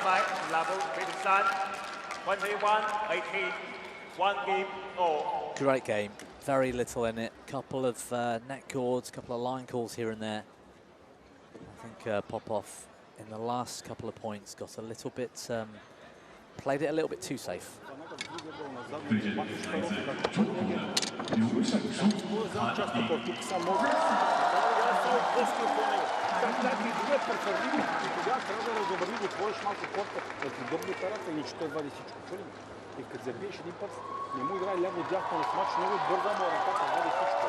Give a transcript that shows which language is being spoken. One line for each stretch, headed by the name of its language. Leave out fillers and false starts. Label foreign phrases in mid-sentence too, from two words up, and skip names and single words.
English: 21-18. 1 game all. Great game. Very little in it. Couple of net calls, couple of line calls here and there. I think Popov in the last couple of points got a little bit, played it a little bit too safe.
Bulgarian: И като забиеш един път, не му играе ляво-дясно на смач, много бърза му ръката, вади всичко.